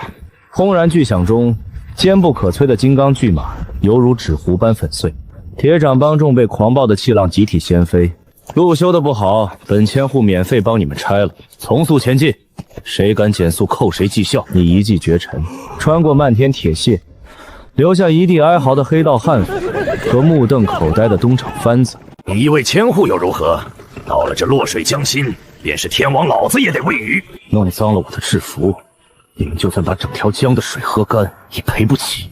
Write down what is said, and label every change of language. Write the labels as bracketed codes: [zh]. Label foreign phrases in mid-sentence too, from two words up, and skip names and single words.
[zh] 轟然巨響中，堅不可摧的金剛巨馬猶如紙糊般粉碎。鐵掌幫眾被狂暴的氣浪集體掀飛。路修得不好，本千戶免費幫你們拆了，從速前進。誰敢減速，扣誰績效。你一騎絕塵，穿過漫天鐵屑，留下一地哀嚎的黑道悍匪和目瞪口呆的東廠番子。你一位千戶又如何？到了這落水江心，便是天王老子也得餵魚。弄髒了我的制服，你们就算把整條江的水喝乾，也賠不起。